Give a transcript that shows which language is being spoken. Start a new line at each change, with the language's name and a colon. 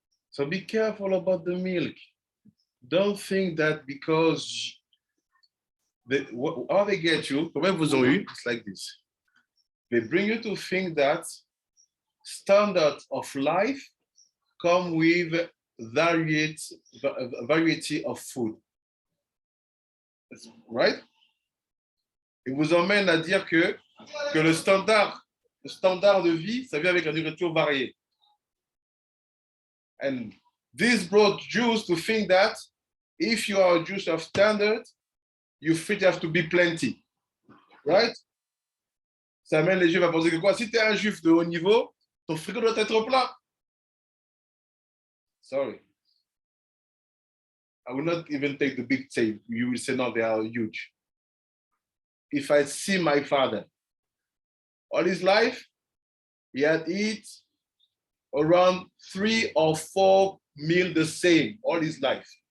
English: So be careful about the milk. Don't think that because how they get you,
French: comment vous ont eu,
English: it's like this. They bring you to think that standards of life come with variety of food. Right?
French: Ils vous emmènent à dire que le standard de vie, ça vient avec la nourriture variée.
English: And this brought Jews to think that if you are a Jew of standard, you have to be plenty. Right?
French: Ça amène les Juifs à penser que quoi? Si tu es un Juif de haut niveau, ton frigo doit être plein.
English: Sorry. I will not even take the big tape. You will say, no, they are huge. If I see my father, all his life, he had eat around 3 or 4 meals the same all his life.